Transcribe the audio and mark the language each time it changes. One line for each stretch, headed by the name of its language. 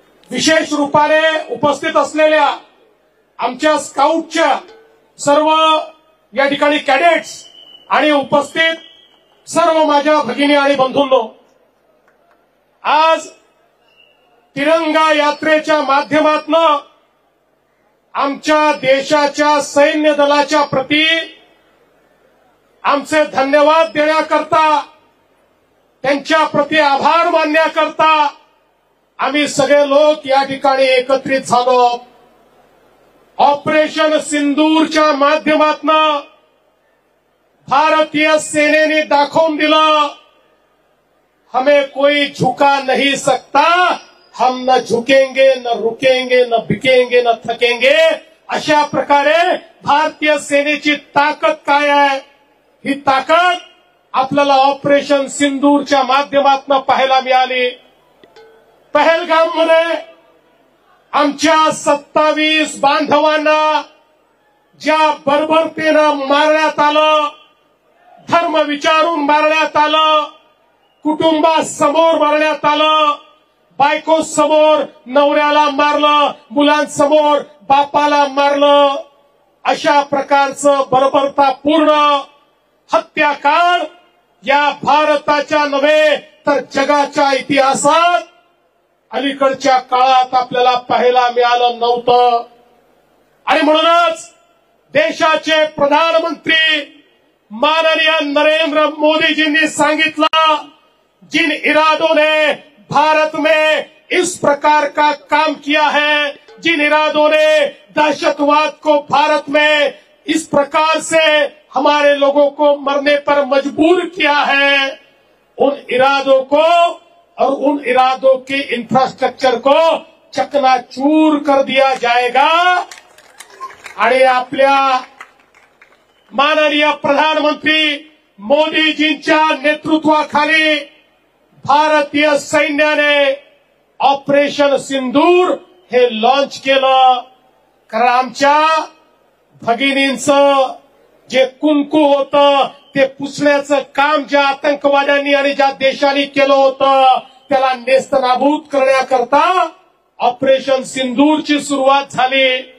Marathi: विशेष रूपाने उपस्थित असलेल्या आमच्या स्काउटच्या सर्व या ठिकाणी कॅडेट्स आणि उपस्थित सर्व माझ्या भगिनी आणि बंधूंनो, आज तिरंगा यात्रेच्या माध्यमातून आमच्या देशाच्या सैन्य दलाच्या प्रती आमचे धन्यवाद देण्याकरता, त्यांच्या प्रती आभार मानण्याकरता आम्ही सगळे लोक या ठिकाणी एकत्रित झालो। ऑपरेशन सिंदूरच्या माध्यमातून भारतीय सेनेने दाखवून दिलं,
Hindi: हमें कोई झुका नहीं सकता, हम न झुकेंगे, न रुकेंगे, न बिकेंगे, न थकेंगे।
Marathi: अशा प्रकारे भारतीय सेनेची ताकद काय आहे, ही ताकद आपल्याला ऑपरेशन सिंदूरच्या माध्यमातून पाहायला मिळाली। पहलगाममध्ये आमच्या 27 बांधवांना ज्या बर्बरतेनं मारण्यात आलं, धर्म विचारून मारण्यात आलं, कुटुंबासमोर मारण्यात आलं, बायको समोर नवऱ्याला मारलं, मुलांसमोर बापाला मारलं, अशा प्रकारचं बर्बरतापूर्ण हत्याकांड या भारताच्या नव्हे तर जगाच्या इतिहासात अलीकडच्या काळात आपल्याला पाहायला मिळालं नव्हतं। आणि म्हणूनच देशाचे प्रधानमंत्री माननीय नरेंद्र मोदीजींनी सांगितलं,
Hindi: जिन इरादों ने भारत में इस प्रकार का काम किया है, जिन इरादों ने दहशतवाद को भारत में इस प्रकार से हमारे लोगों को मरने पर मजबूर किया है, उन इरादों को और उन इरादों के इंफ्रास्ट्रक्चर को चकनाचूर कर दिया जाएगा।
Marathi: आणि आपल्या माननीय प्रधानमंत्री मोदीजींच्या नेतृत्वाखाली भारतीय सैन्याने ऑपरेशन सिंदूर हे लॉन्च केलं। कारण आमच्या भगिनींचं जे कुंकू होतं ते पुसण्याचं काम ज्या आतंकवाद्यांनी आणि ज्या देशांनी केलं होतं त्याला नेस्तनाबूत करण्याकरता ऑपरेशन सिंदूरची सुरुवात झाली।